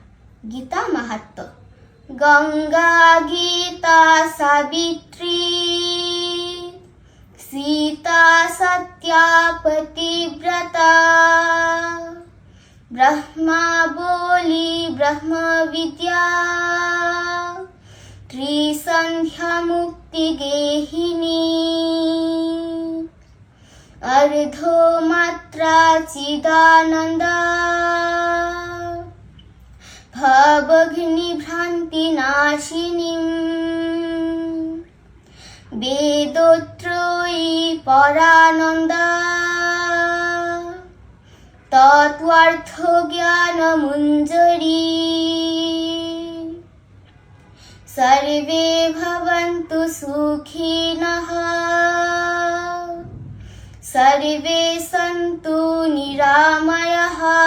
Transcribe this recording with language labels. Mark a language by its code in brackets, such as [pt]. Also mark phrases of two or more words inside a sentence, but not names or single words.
[sa] গীতা মাহাত্ম্য। গঙ্গা গীতা সাবিত্রী সীতা সত্যা পতিব্রতা ব্রহ্মা বলি ব্রহ্ম বিদ্যা ত্রিসন্ধ্যা মুক্তি গেহিনী अर्धो मात्रा चिदानंदा भवघ्नि भ्रांति नाशिनी वेदोत्रयी परानंदा तत्त्वार्थ ज्ञान मुंजरी सर्वे भवन्तु सुखिनः सर्वे सन्तु निरामयाः